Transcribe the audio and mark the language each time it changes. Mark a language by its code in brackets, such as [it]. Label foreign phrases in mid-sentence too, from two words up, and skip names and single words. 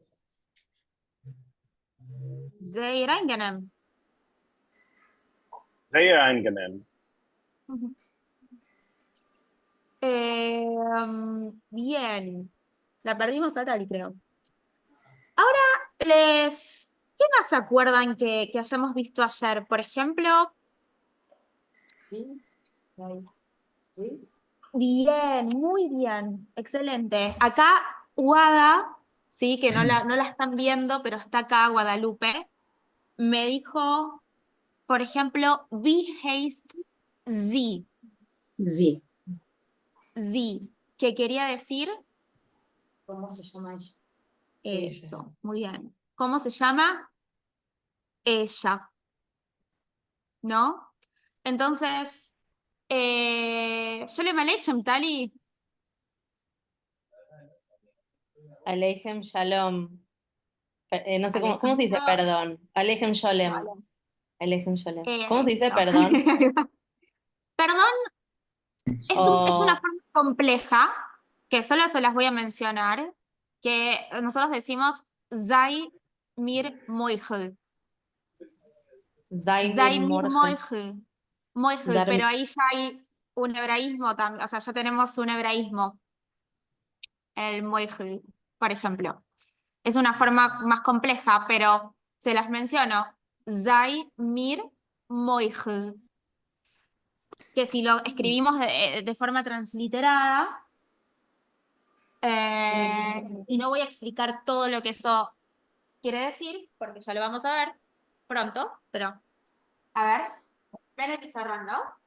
[de] Sehr angenehm. Sehr angenehm. [es] Bien. La perdimos a Tali, creo. Ahora ¿qué más se acuerdan que hayamos visto ayer? Por ejemplo, Sí. Ahí. Sí. bien, muy bien, excelente. Acá, Guada, sí, que no la están viendo, pero está acá, Guadalupe, me dijo, por ejemplo, [de] wie heißt sie? Sie. Sie, [es] que quería decir ¿Cómo se llama ella? eso. Muy bien. ¿Cómo se llama? Ella, ¿no? Entonces, [yi] שלום עליכם, Tali. עליכם שלום. [es] No sé cómo Aleichem se dice Shalom. [yi] perdón. עליכם שלום. Shalom. עליכם שלום. [es] ¿Cómo se dice Eso. perdón? Perdón, es una O forma compleja que solo se las voy a mencionar, que nosotros decimos [yi] זײַ מיר מוחל. Sei Zaimir mir Morge. מוחל. מוחל, Dar- [es] pero ahí ya hay un hebraísmo también, o sea, ya tenemos un hebraísmo, el moichel, por ejemplo. Es una forma más compleja, pero se las menciono. [yi] זײַ מיר מוחל. [es] Que si lo escribimos de forma transliterada, y no voy a explicar todo lo que eso quiere decir, porque ya lo vamos a ver pronto, pero a ver, ven el pizarrón, ¿no?